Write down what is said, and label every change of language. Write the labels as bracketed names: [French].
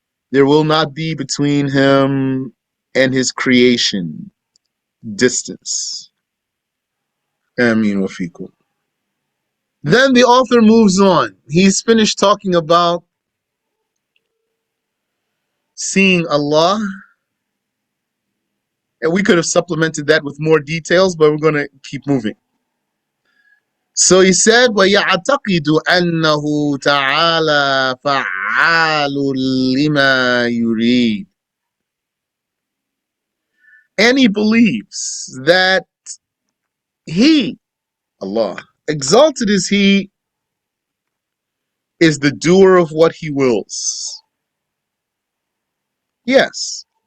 [English] There will not be between Him and His creation distance. [Arabic] Ameen wa fikum. [English] Then the author moves on. He's finished talking about seeing Allah. And we could have supplemented that with more details, but we're going to keep moving. So he said, [Arabic] وَيَعْتَقِدُ أَنَّهُ تَعَالَى فَعَّالٌ لِمَا يُرِيدُ. [English] And he believes that He, Allah, exalted is He, is the doer of what He wills. Yes.